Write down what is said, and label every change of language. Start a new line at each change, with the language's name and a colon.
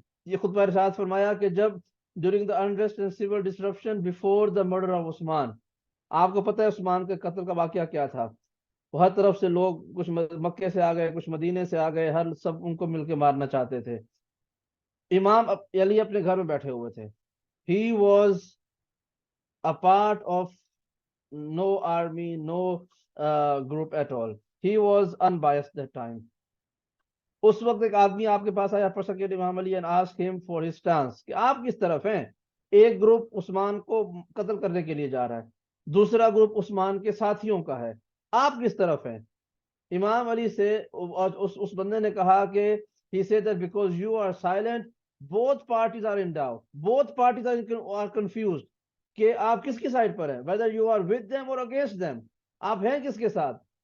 Urdu: یہ خطبہ ارشاد فرمایا کہ جب
English: during the unrest and civil disruption before the murder of Usman,
Urdu: آپ کو پتہ ہے عثمان کے قتل کا واقعہ کیا تھا، ہر طرف سے لوگ، کچھ مکے سے آ گئے، کچھ مدینے سے آ گئے، ہر سب ان کو مل کے مارنا چاہتے تھے. امام علی اپنے گھر میں بیٹھے ہوئے تھے.
English: He was a part of no army, no group at all. He was unbiased that time.
Urdu: اس وقت ایک آدمی آپ کے پاس آیا
English: prosecuted Imam Ali and asked him for his stance
Urdu: کہ آپ کس طرف ہیں. ایک گروپ عثمان کو قتل کرنے کے لیے جا رہا ہے، دوسرا گروپ عثمان کے ساتھیوں کا ہے، آپ کس طرف ہیں؟ امام علی سے اس بندے نے کہا کہ
English: he said that because you are silent both parties are in doubt, both parties are confused
Urdu: کہ آپ کس کی سائڈ پر ہیں،
English: whether you are with them or against them،
Urdu: آپ ہیں کس کے ساتھ.